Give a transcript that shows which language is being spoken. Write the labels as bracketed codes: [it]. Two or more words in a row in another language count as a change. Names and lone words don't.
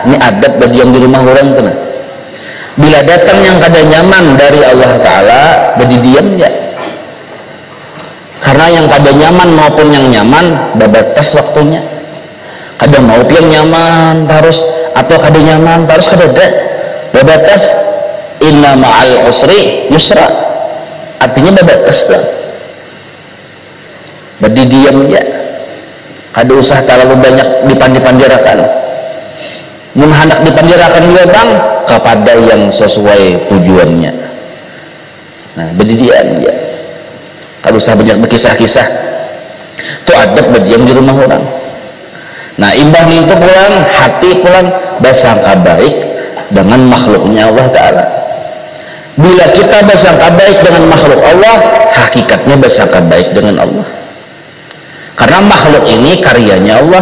[bjn] Ini adat bagi yang di rumah orang tuh. Bila datang yang kada nyaman dari Allah Ta'ala, bagi diam ya. Karena yang kada nyaman maupun yang nyaman babatas waktunya. Kada mau yang nyaman terus atau kada nyaman terus kada ada babatas. [ar] إن مع العسر يسرا, [bjn] artinya babatas lah. Badi diam ya, kada usah terlalu banyak dipandi-pandirakan. Mun hendak dipandirakan juga bang kepada yang sesuai tujuannya. Nah badi diam ya, kada usah banyak berkisah-kisah. Itu adab berdiam di rumah orang. Nah imbang itu pulang hati pulang bersangka baik dengan makhluknya Allah Ta'ala. Bila kita bersangka baik dengan makhluk Allah, hakikatnya bersangka baik dengan Allah. Karena makhluk ini karyanya Allah.